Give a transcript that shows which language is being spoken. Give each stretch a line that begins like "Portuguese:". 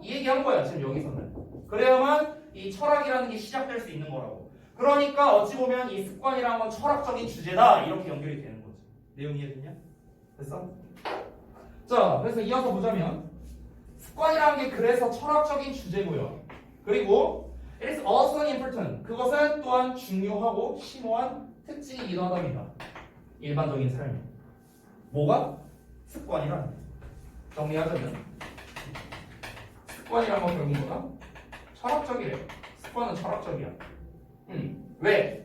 Korean: 이 얘기한 거야 지금 여기서는. 그래야만 이 철학이라는 게 시작될 수 있는 거라고. 그러니까 어찌 보면 이 습관이라는 건 철학적인 주제다 이렇게 연결이 되는 거지. 내용 이해됐냐? 됐어? 자, 그래서 이어서 보자면 습관이라는 게 그래서 철학적인 주제고요. 그리고
English: it is also important.
Korean: 그것은 또한 중요하고 심오한 특징이기도 하답니다. 일반적인 삶에. 뭐가? 습관이란. 정리하자면 습관이란 건 결국 뭐다? 철학적이래. 습관은 철학적이야. 왜?